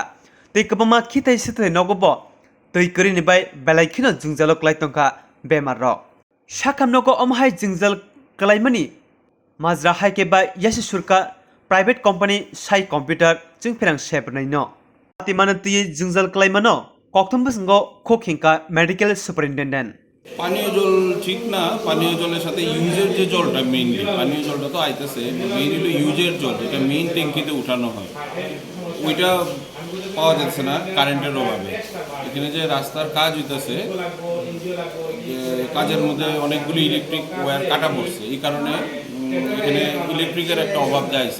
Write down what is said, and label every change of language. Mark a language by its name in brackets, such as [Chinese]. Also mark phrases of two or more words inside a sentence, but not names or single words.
[Kok Borok] Tei kwbangma khitai swthai nogobo twi kwrwini bai belaikino Jwngjalo klaitongkha bemarrok. Sakhamyarok omhai Jwngjal klaimani Majra haike ba yasi surka [English] private company [Kok Borok] sai computer Chwngpherang sebrnai no. Atimana tui Jwngjal klaimano kokthom bwsongo khokhingka [English] medical superintendent. [Bangla] পানীয় জল ঠিক না, পানীয় জলের সাথে ইউজের যে জলটা মেইনলি, পানীয় জলটা তো আইতেছে, মেইনলি ইউজের জল যেটা মেইন ট্যাঙ্কিতে উঠানো হয় ওইটা পাওয়া যাচ্ছে না কারেন্টের অভাবে। এখানে যে রাস্তার কাজ হইতেছে, কাজের মধ্যে অনেকগুলি [English] electric wire [Bangla] কাটা পড়ছে, এই কারণে এখানে ইলেকট্রিকের একটা অভাব যাইছে।